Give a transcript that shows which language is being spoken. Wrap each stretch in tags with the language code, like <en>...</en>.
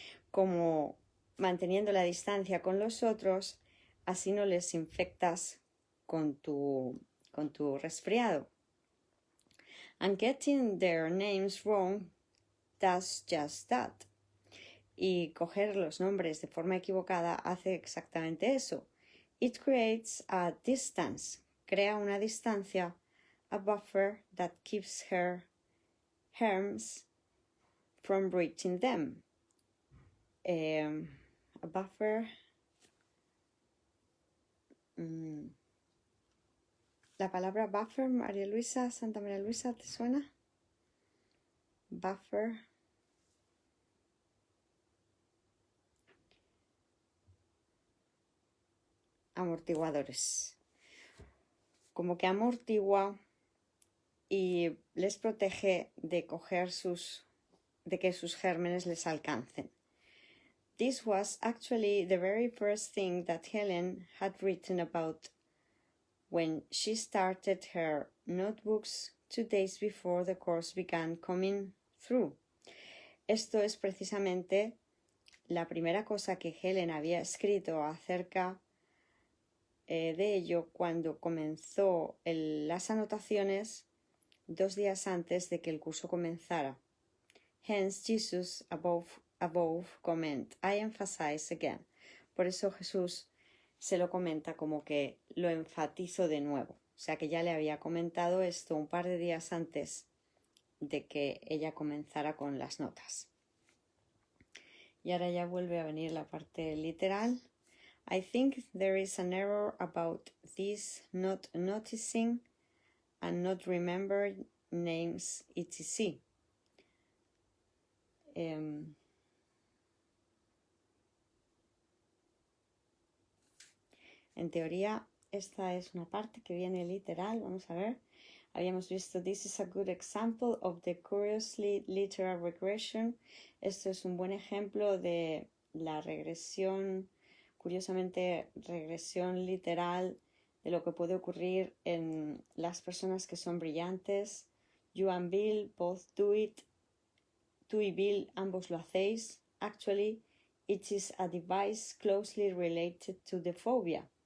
<es>Como manteniendo la distancia con los otros, así no les infectas con tu resfriado.</es> <en>And getting their names wrong does just that.</en> <es>Y coger los nombres de forma equivocada hace exactamente eso.</es> <en>It creates a distance.</en> <es>Crea una distancia,</es> <en>a buffer that keeps her harms from reaching them. A buffer.</en> <es>La palabra buffer, María Luisa, Santa María Luisa, ¿te suena? Buffer. Amortiguadores. Como que amortigua y les protege de que sus gérmenes les alcancen.</es> <en>This was actually the very first thing that Helen had written about when she started her notebooks 2 days before the course began coming through.</en> <es>Esto es precisamente la primera cosa que Helen había escrito acerca de ello cuando comenzó las anotaciones 2 días antes de que el curso comenzara.</es> <en>Hence Jesus above comment, I emphasize again.</en> <es>Por eso Jesús se lo comenta como que lo enfatizo de nuevo. O sea que ya le había comentado esto un par de días antes de que ella comenzara con las notas. Y ahora ya vuelve a venir la parte literal.</es> <en>I think there is an error about this not noticing and not remembering names, etc.</en> <es>En teoría, esta es una parte que viene literal. Vamos a ver. Habíamos visto,</es> <en>this is a good example of the curiously literal regression.</en> <es>Esto es un buen ejemplo de la regresión, curiosamente regresión literal de lo que puede ocurrir en las personas que son brillantes.</es> <en>You and Bill both do it.</en> <es>Tú y Bill ambos lo hacéis.</es> <en>Actually, it is a device closely related to the phobia.</en>